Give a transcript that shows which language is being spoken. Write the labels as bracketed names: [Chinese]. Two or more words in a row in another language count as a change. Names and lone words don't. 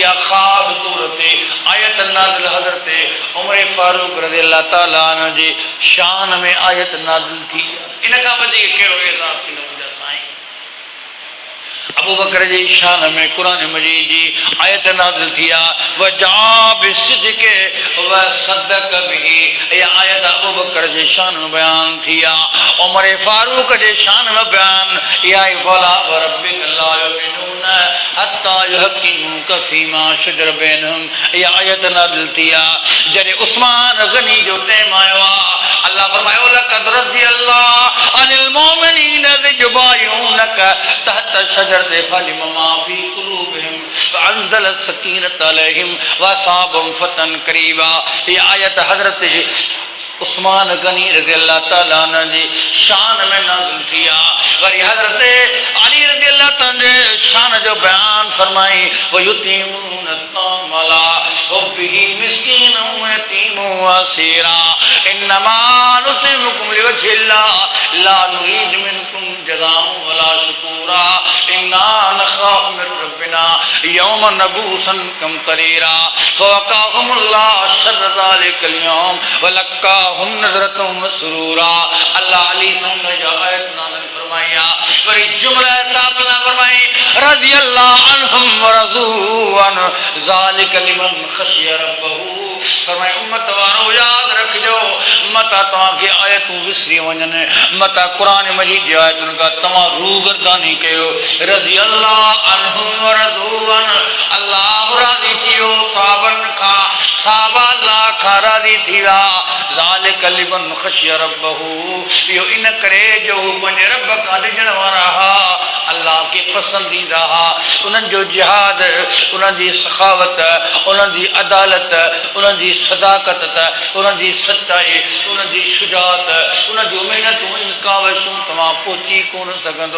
[Sindhi] इहा ख़ासि तौर ते आयत नाज़िल हज़रत उमर फारूक [Arabic] رضي الله تعالى عنه [Sindhi] जे शान में आयत नाज़िल थी। इन खां वधीक कहिड़ो एज़ाज़ थींदो मुंहिंजा साईं? अबू बकर जी शान में कुरान मजीद जी आयत नाज़िल थिया [Arabic] وجاء بالصدق وصدق به. [Sindhi] ये आयत अबू बकर जी शान में बयान थिया, उमर फारूक जी शान में बयान या [Arabic] فلا وربك لا يؤمنون حتى يحكموك فيما شجر بينهم. [Sindhi] ये आयत नाज़िल थिया जरे उस्मान गनी जो टाइम आयो अल्लाह फरमायो [Arabic] لقد رضي الله عن المؤمنين إذ يبايعونك تحت الشجرة فعلم ما في قلوبهم فأنزل السكينة عليهم وأثابهم فتحا قريبا. [Sindhi] ये आयत हज़रत उस्मान गनी [Arabic] رضي الله تعالى عنه [Sindhi] जी शान में नाज़िल थिया। वरी हज़रत अली [Arabic] رضي الله تعالى [Sindhi] शान जो बयान फरमाई [Arabic] ويطعمون الطعام على حبه مسكينا ويتيما وأسيرا إنما نطعمكم لوجه الله لا نريد منكم جزاء ولا شكورا إنا نخاف من ربنا يوما عبوسا قمطريرا فوقاهم الله شر ذلك اليوم ولقاهم نضرة وسرورا. [Sindhi] अल्लाह अली संग जो आयत नाज़िल फरमाया वरी जुमला साहब फरमाई [Arabic] رضي الله عنهم ورضوا عنه ذلك لمن خشي ربه. [Sindhi] फरमाए उम्मत वारो याद रखजो मता तव्हां खे आयतूं विसरी वञनि, मता क़ुरान मजीद जी आयतुनि खां तव्हां रूगर्दानी कयो। [Arabic] رضي الله عنهم ورضوا عن [Sindhi] अल्लाह राज़ी थियो सहाबनि खां, सहाबा अल्लाह खां राज़ी थी विया। [Arabic] ذلك لمن خشي ربه. [Sindhi] इहो इन करे जो पंहिंजे रब खां ॾिजण वारा हा, अल्लाह खे पसंदीदा हा। उन्हनि जो जिहाद, उन्हनि जी सखावत, उन्हनि जी अदालत, उन्हनि जी सदाकत, उन्हनि जी सचाई, उन्हनि जी शुजात, उन्हनि जूं महिनतूं इन कावशूं तव्हां पहुची कोन सघंदो।